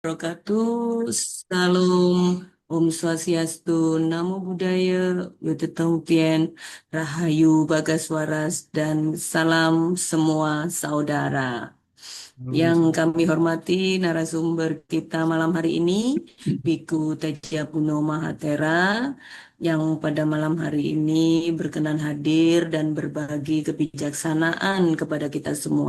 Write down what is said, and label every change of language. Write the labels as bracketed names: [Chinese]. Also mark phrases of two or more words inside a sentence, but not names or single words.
[Indonesian] Wabarakatuh. Salam, [Balinese] Om Swastiastu, [Pali] Namo Buddhaya, [Chinese] Wetutong Tien, [Javanese] Rahayu Bagaswaras, [Indonesian] dan salam semua saudara. Yang kami hormati narasumber kita malam hari ini, Biku Tejapuno Mahatera, yang pada malam hari ini berkenan hadir dan berbagi kebijaksanaan kepada kita semua.